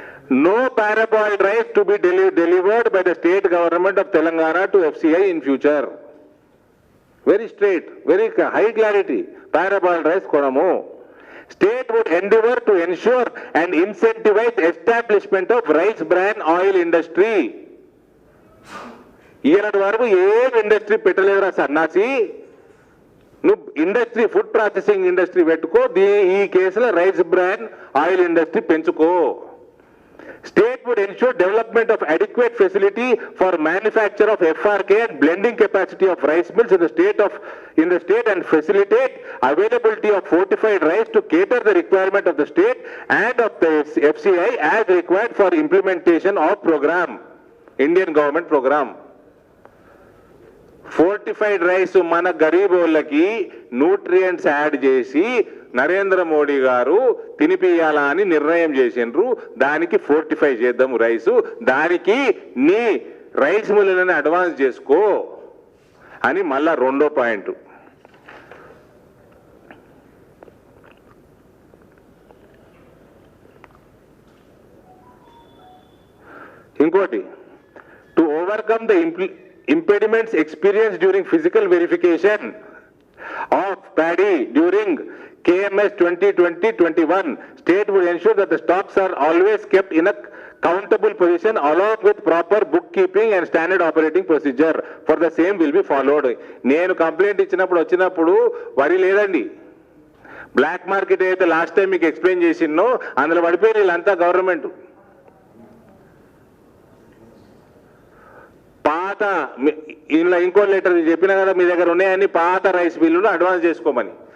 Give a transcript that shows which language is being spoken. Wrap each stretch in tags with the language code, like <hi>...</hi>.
<en>No paraboiled rice to be delivered by the state government of Telangana to FCI in future. Very straight, very high clarity. Paraboiled rice</en> <te>konamu.</te> <en>State would endeavor to ensure and incentivize establishment of rice bran oil industry.</en> <te>ఈనాటి వరకు ఏం industry పెట్టలేదురా సన్నాసి, నువ్వు industry food processing industry పెట్టుకో, ఈ కేసులో rice bran oil industry పెంచుకో.</te> <en>State would ensure development of adequate facility for manufacture of FRK and blending capacity of rice mills in the state and facilitate availability of fortified rice to cater the requirement of the state and of the FCI as required for implementation of program, Indian government program.</en> <te>Fortified rice మన గరీబోళ్ళకి nutrients add చేసి నరేంద్ర మోడీ గారు తినిపియాలా అని నిర్ణయం చేసిండ్రు. దానికి fortify చేద్దాము rice, దానికి నీ రైస్ మిల్లులను అడ్వాన్స్ చేసుకో అని మళ్ళా రెండో పాయింట్.</te> <en>ఇంకోటి, to overcome the impediments experienced during physical verification of paddy during KMS 2020-21, state would ensure that the stocks are always kept in a countable position along with proper bookkeeping and standard operating procedure for the same will be followed.</en> <te>నేను complaint వచ్చినప్పుడు వరి లేదండి, black market అయితే last time మీకు explain చేసినో అందులో పడిపోయి వీళ్ళంతా government. పాత ఇలా ఇంకో లెటర్ చెప్పినా కదా, మీ దగ్గర ఉన్నాయని పాత రైస్ మిల్లులు అడ్వాన్స్ చేసుకోమని.</te>